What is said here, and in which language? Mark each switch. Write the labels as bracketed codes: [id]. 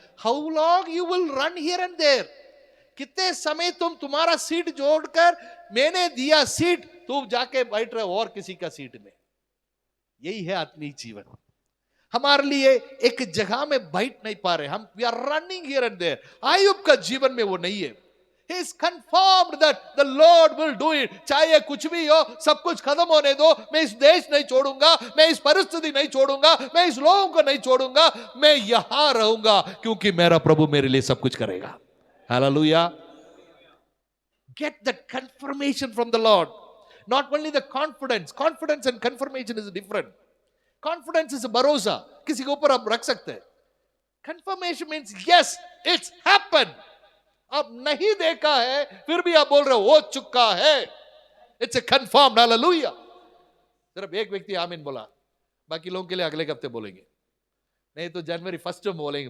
[en] how long you will run here and there, [hi] कितने समय तुम तुम्हारा सीट जोड़कर, मैंने दिया सीट, तुम जाके बैठ रहे हो और किसी का सीट में. यही है आत्मीय जीवन. हमारे लिए एक जगह में बैठ नहीं पा रहे हम, [en] We are running here and there. [hi] अय्यूब का जीवन में वो नहीं है. [en] He is confirmed that the Lord will do it. [hi] चाहे कुछ भी हो, सब कुछ खत्म होने दो, मैं इस देश नहीं छोड़ूंगा, मैं इस परिस्थिति नहीं छोड़ूंगा, मैं इस लोगों को नहीं छोड़ूंगा, मैं यहां रहूंगा क्योंकि मेरा प्रभु मेरे लिए सब कुछ करेगा. [en] Hallelujah. Get that confirmation from the Lord. Not only the confidence and confirmation is different. Confidence is a [hi] भरोसा, किसी के ऊपर आप रख सकते हैं. [en] Confirmation means yes, it's happened. [hi] आप नहीं देखा है फिर भी आप बोल रहे हो चुका है. [en] It's a confirmed. Hallelujah. [hi] सिर्फ एक व्यक्ति आमीन बोला, बाकी लोगों के लिए अगले हफ्ते बोलेंगे. नहीं तो जनवरी 1 में बोलेंगे.